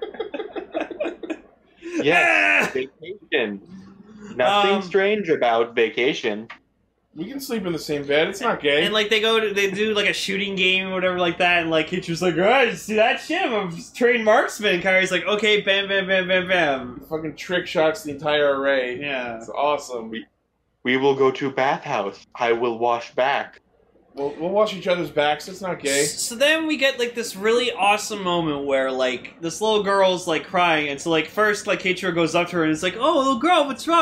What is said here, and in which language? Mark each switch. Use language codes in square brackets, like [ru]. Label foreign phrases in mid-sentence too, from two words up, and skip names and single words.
[en] Yes, vacation. Nothing strange about vacation. We can sleep in the same bed. It's not gay. And like they do like a shooting game or whatever like that, and like Keiichiro's like, alright, see that shit? I'm a trained marksman. And Kairi's like, okay, bam, bam, bam, bam, bam. Fucking trick shots the entire array. Yeah. It's awesome. We will go to bathhouse. I will wash back. We'll wash each other's backs. It's not gay. So then we get like this really awesome moment where like this little girl's like crying, and so like first like Keiichiro goes up to her and is like, "Oh, little girl, what's wrong?"